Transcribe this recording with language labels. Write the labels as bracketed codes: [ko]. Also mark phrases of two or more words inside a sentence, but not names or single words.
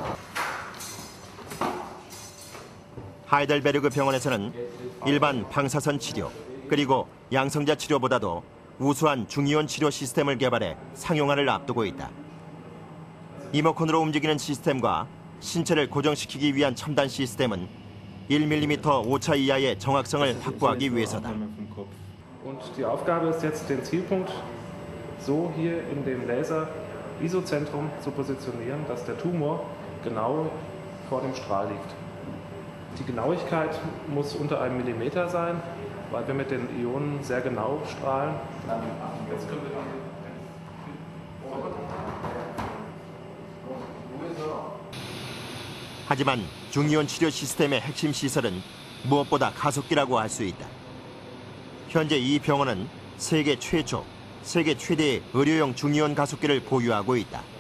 [ko] 하이델베르그 병원에서는 일반 방사선 치료 그리고 양성자 치료보다도 우수한 중이온 치료 시스템을 개발해 상용화를 앞두고 있다. 리모컨으로 움직이는 시스템과 신체를 고정시키기 위한 첨단 시스템은 1mm 오차 이하의 정확성을 확보하기 위해서다. [de] Und die Aufgabe ist jetzt, den Zielpunkt so hier in dem Laser-Isozentrum zu positionieren, dass der Tumor genau vor dem Strahl liegt. Die Genauigkeit muss unter einem Millimeter sein, weil wir mit den Ionen sehr genau strahlen. Jetzt können wir [ko] 하지만 중이온 치료 시스템의 핵심 시설은 무엇보다 가속기라고 할 수 있다. 현재 이 병원은 세계 최초, 세계 최대의 의료용 중이온 가속기를 보유하고 있다.